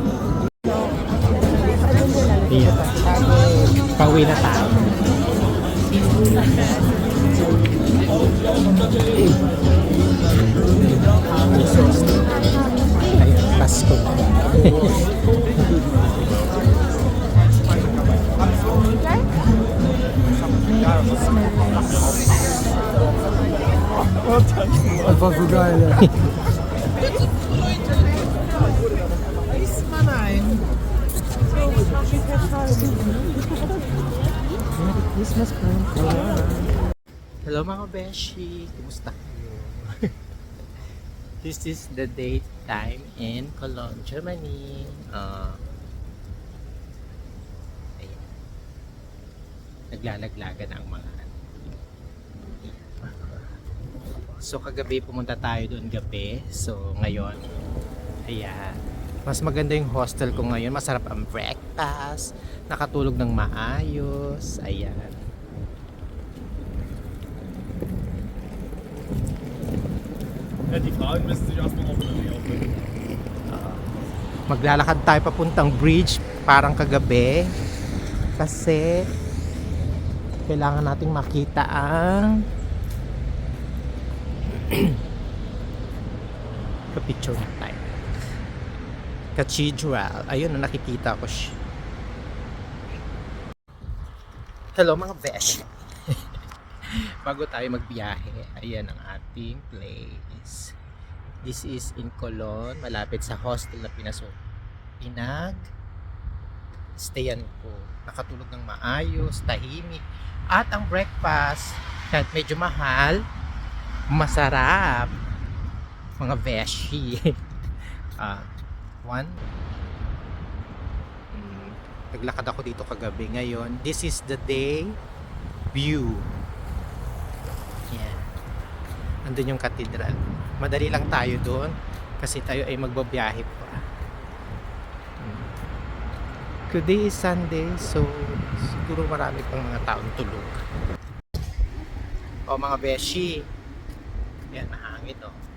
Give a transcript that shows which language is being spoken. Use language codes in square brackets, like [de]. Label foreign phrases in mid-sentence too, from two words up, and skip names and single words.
[tl] Ayan. Pauwi na tayo. Ayun, Pasko na. [de] Einfach so geil, ja. [en] Merry Christmas, friend. [tl] Hello mga beshi, kumusta kayo? [en] This is the date time in Cologne, Germany. [tl] Ayan. Naglalaglagan ang mga So kagabi pumunta tayo doon gabi. So ngayon, ayan. Mas maganda yung hostel ko ngayon. Masarap ang breakfast. Nakatulog ng maayos. Ayan. [de] Ja, die Fragen müssen sich erstmal auf den aufhören. [tl] Maglalakad tayo papuntang bridge parang kagabi. Kasi kailangan nating makita ang ka-picture na tayo. Cathedral. Ayun, nakikita ko siya. Hello mga besh. Bago tayo magbiyahe, ayan ang ating place. [en] This is in Cologne, [tl] malapit sa hostel na stayan ko. Nakatulog ng maayos, tahimik. At ang breakfast, kahit medyo mahal, masarap. Mga beshi. Naglakad ako dito kagabi. Ngayon, [en] this is the day view. [tl] Yan. Andun yung cathedral. Madali lang tayo doon kasi tayo ay magbabiyahe pa. [en] Today is Sunday, [tl] so siguro marami pang mga taong tulog. O mga beshi. Yan, mahangin o.